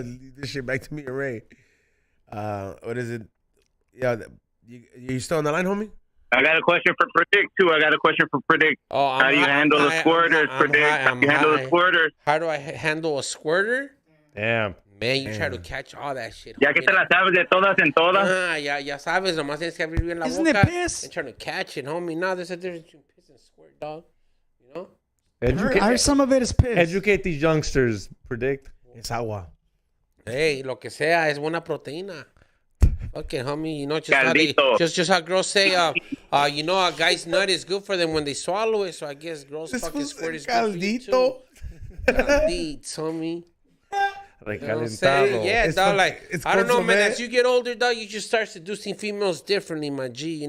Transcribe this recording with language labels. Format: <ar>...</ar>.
<en>Leave this shit back to me and Ray. What is it? Yeah, you still on the line, homie? I got a question for Predikt too. Oh, how do you handle the squirters, Predikt? How do you handle the squirters? How do I handle a squirter? Damn. Man, you try to catch all that shit.</en> <es>Ya que te la sabes de todas en todas. Ya sabes, nomás tienes que abrir bien la</es> <en>Isn't</en> <es>boca.</es> <en>It piss? And trying to catch it, homie. No, there's a difference between piss and squirt, dog. You know? I heard some of it is piss. Educate these youngsters, Predikt. It's</en> <es>agua. Hey, lo que sea, es buena proteína.</es> <en>Okay, homie, you know, just how girls say, you know, a guy's nut is good for them when they swallow it. So I guess girls fucking squirt is good for you too.</en> <es>Caldito, homie. Recalentado.</es> <en>Yeah, dog. Like I don't know, man. As you get older, dog, you just start seducing females differently, my G.</en>